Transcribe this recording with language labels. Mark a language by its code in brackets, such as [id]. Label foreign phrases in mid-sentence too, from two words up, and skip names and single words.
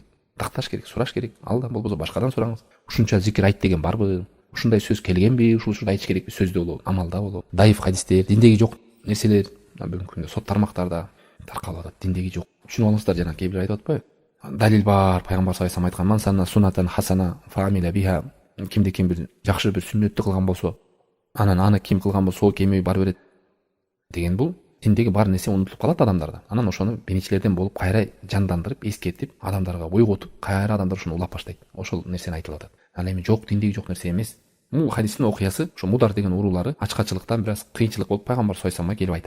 [ky] Такташ керек, сураш керек. Алдан болбосо башкадан сураңыз. Ушунча зикир айт деген барбы? Ушундай сөз келгенби? Ушул учурда айтыш керекпи? Сөздө болобу, амалда болобу? Даиф хадистер, диндеги жок нерселер бүгүнкү күндө сот тармактарда таркалып атат. Диндеги жок. Түшүнүп алыңыздар, жана кээ бир айтып атпайбы? Далил бар, пайгамбар [ar] صلى الله عليه وسلم [ky] айткан: [ar] "من سن سنة حسنة فعمل بها". [ky] Кимде ким бир жакшы бир сүннөттү кылган болсо, анан аны ким кылган болсо сол кемеби бара берет деген бул диндеги бар нерсе унутулуп калат адамдарда. Анан ошону биринчилерден болуп кайра жандандырып, эскертип, адамдарга ойготуп, кайра адамдар ошону улап баштайт. Ошол нерсени айтылып атат. Ал эми жок, диндеги жок нерсе эмес. Бул хадистин окуясы ошо Мудар деген уруулары ачкачылыктан бир аз кыйынчылык болуп пайгамбар [ar] صلى الله عليه وسلمга [ky] келип айтат.